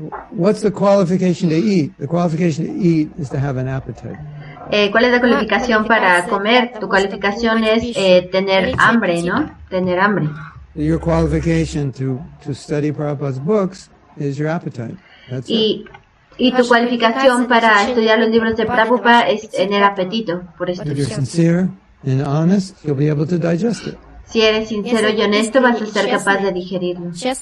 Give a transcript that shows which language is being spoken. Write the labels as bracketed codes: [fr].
[en] What's the qualification to eat? The qualification to eat is to have an appetite. [es] ¿Cuál es la cualificación para comer? Tu cualificación es tener hambre, ¿no? Tener hambre. [en] Your qualification to study Prabhupada's books is your appetite. That's it. [es] Y tu cualificación para estudiar los libros de Prabhupada es tener apetito. Por esto. [en] If you're sincere and honest, you'll be able to digest it. [es] Si eres sincero y honesto, vas a ser capaz de digerirlo.